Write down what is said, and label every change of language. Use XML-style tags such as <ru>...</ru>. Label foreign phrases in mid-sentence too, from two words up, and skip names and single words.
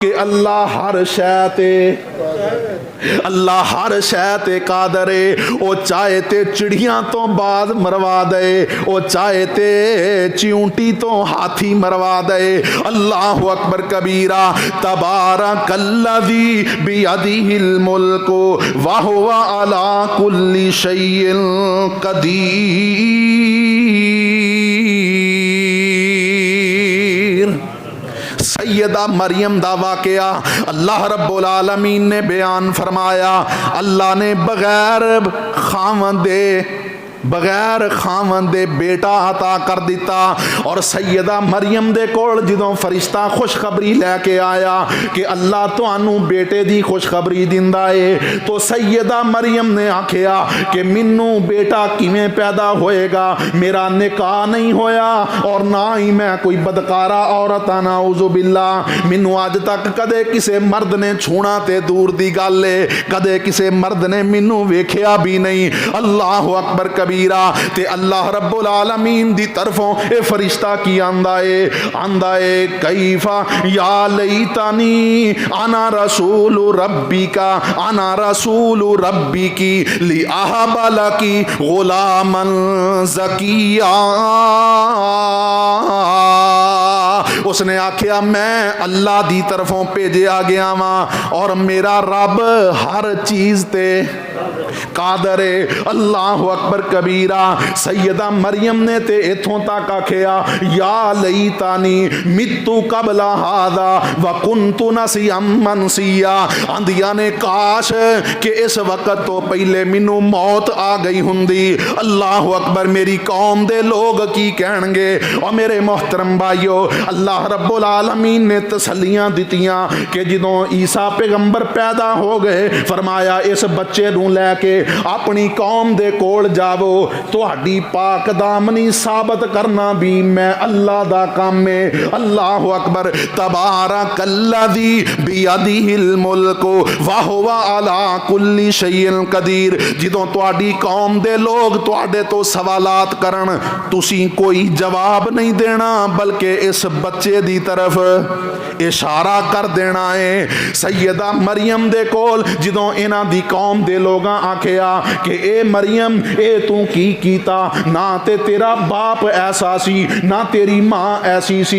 <pa>کہ اللہ ہر شے تے اللہ ہر شے تے قادر ہے. او چاہے تے چڑیاں توں بعد مروا دے، او چاہے تے چیونٹی توں ہاتھی مروا دے.</pa> <ar>الله أكبر كبيرا. تبارك الذي بيده الملك وهو على كل شيء قدير.</ar> <pa>سیدہ مریم دا واقعہ</pa> <ar>الله رب العالمين</ar> <pa>نے بیان فرمایا. اللہ نے بغیر خاون دے بیٹا عطا کر دتا. اور سیدہ مریم دے کول جدوں فرشتہ خوشخبری لے کے آیا کہ اللہ تہانوں بیٹے دی خوشخبری دیندا ہے، تو سیدہ مریم نے آکھیا کہ مینوں بیٹا کیویں پیدا ہوئے گا، میرا نکاح نہیں ہویا اور نہ ہی میں کوئی بدکارہ عورت آں,</pa> <ar>نعوذ بالله.</ar> <pa>مینوں اج تک کدے کسی مرد نے چھونا تے دور دی گل ہے، کدے کسی مرد نے مینوں ویکھیا بھی نہیں.</pa> <ar>الله أكبر كبيرا.</ar> <pa>تے</pa> <ar>الله رب العالمين</ar> <pa>دی طرفوں اے فرشتہ کی آندا ہے</pa> <ar>كيفا يا ليتاني أنا رسول ربك أنا رسول ربك لأهب لك غلاما زكيا.</ar> <pa>اس نے آکھیا میں اللہ دی طرفوں بھیجا گیا واں اور میرا رب ہر چیز تے قادر ہے.</pa> <ar>الله أكبر كبيرا.</ar> <pa>سیدہ مریم نے تے ایتھوں تک آکھیا</pa> <ar>يا ليتني مت قبل هذا وكنت نسيا منسيا.</ar> <pa>آندیاں نے کاش کہ اس وقت توں پہلے مینوں موت آ گئی ہندی.</pa> <ar>الله أكبر.</ar> <pa>میری قوم دے لوگ کی کہݨگے.</pa> <ur>اور میرے محترم بھائیوں,</ur> <ar>الله رب العالمين</ar> <pa>نے تسلیاں دتیاں کہ جدوں عیسیٰ پیغمبر پیدا ہو گئے، فرمایا اس بچے نوں لے کے اپنی قوم دے کول جاوو، تہاڈی پاک دامنی ثابت کرنا بھی میں اللہ دا کام ہے.</pa> <ar>الله أكبر. تبارك الذي بيده الملك وهو على كل شيء قدير.</ar> <pa>جدوں تہاڈی قوم دے لوگ تہاڈے توں سوالات کرن، تسیں کوئی جواب نہیں دینا بلکہ اس بچے دی طرف اشارہ کر دینا ہے. سیدہ مریم دے کول جدوں انہاں دی قوم دے لوگاں آکھیا کہ اے مریم اے تو کی کیتا، نہ تے تیرا باپ ایسا سی نہ تیری ماں ایسی سی.</pa>